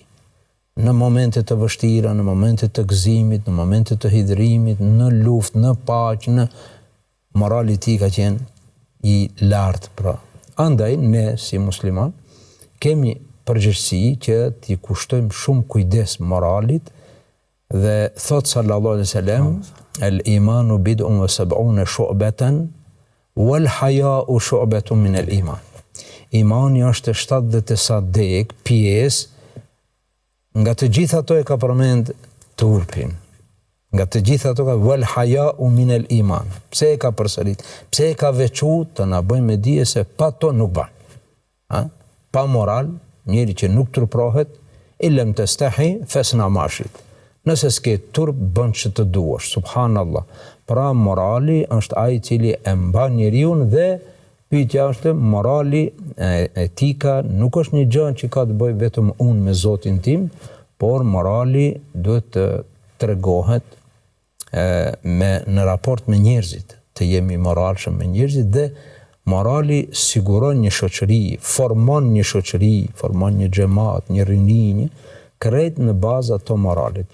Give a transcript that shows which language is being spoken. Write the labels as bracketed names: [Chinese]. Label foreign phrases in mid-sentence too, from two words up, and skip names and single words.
[Albanian] Në momente të vështira, në momente të gëzimit, në momente të hidhrimit, në luftë, në paqë, në morali i tij ka qenë i lartë pra. Andaj ne si musliman kemi përgjegjësi që t'i kushtojmë shumë kujdes moralit dhe thot [Arabic] صلى الله عليه وسلم الإيمان بضع وسبعون شعبة والحياء شعبة من الإيمان. [Albanian] Imani është 70 pjesë. Nga të gjitha ato e ka përmend turpin. Nga të gjitha ato ka [Arabic] والحياء من الإيمان. [Albanian] Pse e ka përsërit? Pse e ka veçuar të na bëjmë me dije se pa to nuk ban. Pa moral, njeri që nuk turprohet, [Arabic] إن لم تستح فاصنع ما شئت. [Albanian] Nëse s'ke turp bën që të duash, subhanallah. Pra morali është ai i cili e mban njeriu dhe pyetja është morali, etika nuk është një gjë që ka të bëjë vetëm unë me Zotin tim, por morali duhet të tregohet në raport me njerëzit, të jemi moralshëm me njerëzit dhe morali siguron një shoqëri, formon një shoqëri, formon një xhamat, një rinj, krejt në bazë ato moralit.